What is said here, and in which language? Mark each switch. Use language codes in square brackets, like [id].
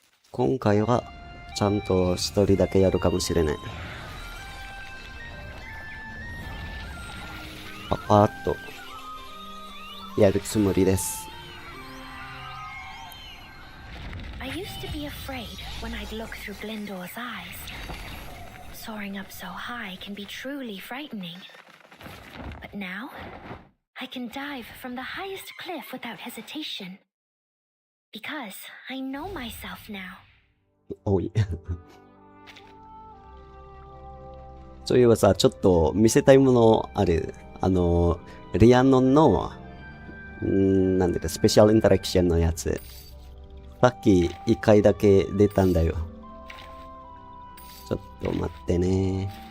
[ja] 今回は、ちゃんと一人だけやるかもしれない。パパーっと、やるつもりです。 [en] I used to be afraid when I'd look through Glyndor's eyes. Soaring up so high can be truly frightening. But now, I can dive from the highest cliff without hesitation. Because I know myself now. [ja] おい。そういえばさ、ちょっと見せたいものある。リアノンの、なんでだ、スペシャルインタラクションのやつ。さっき一回だけ出たんだよ。ちょっと待ってね。